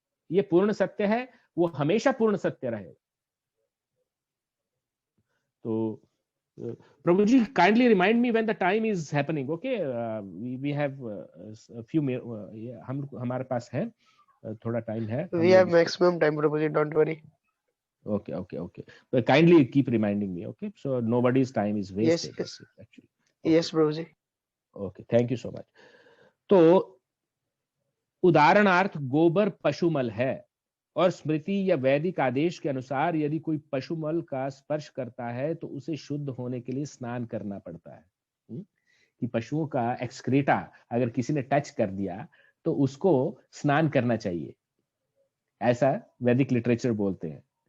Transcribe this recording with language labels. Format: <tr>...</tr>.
<hi>ये पूर्ण सत्य है, वो हमेशा पूर्ण सत्य रहेगा।</hi> <en>तो Prabhu ji kindly remind me when the time is happening. Okay, we have a few,</en> <hi>हमारे पास है थोड़ा टाइम है।</hi> <en>We have maximum time, Prabhu ji, don't worry. Okay. But kindly keep reminding me, okay? So nobody's time is wasted. Yes. Actually. Okay. Yes, Prabhu ji. Okay, thank you so much.</en> <hi>तो उदाहरणार्थ गोबर पशुमल है, और स्मृति या वैदिक आदेश के अनुसार यदि कोई पशुमल का स्पर्श करता है तो उसे शुद्ध होने के लिए स्नान करना पड़ता है। कि पशुओं का एक्सक्रीटा अगर किसी ने टच कर दिया तो उसको स्नान करना चाहिए, ऐसा वैदिक लिटरेचर बोलते हैं।</hi>